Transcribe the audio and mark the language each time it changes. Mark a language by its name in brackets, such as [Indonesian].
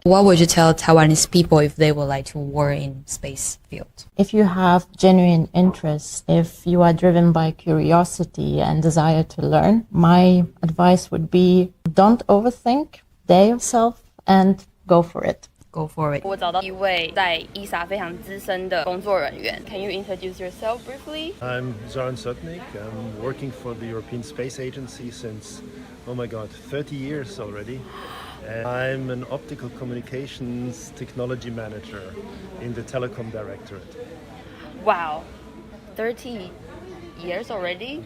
[English] What would you tell Taiwanese people if they would like to work in space field? If you have genuine interest, if you are driven by curiosity and desire to learn, my advice would be don't overthink, dare yourself and go for it. Go for it. [Chinese] 我找到一位在 ESA 非常资深的工作人员。 [English] Can you introduce yourself briefly? I'm Zoran Sotnik. I'm working for the European Space Agency since, 30 years already. And I'm an optical communications technology manager in the Telecom Directorate. Wow, 30 years already?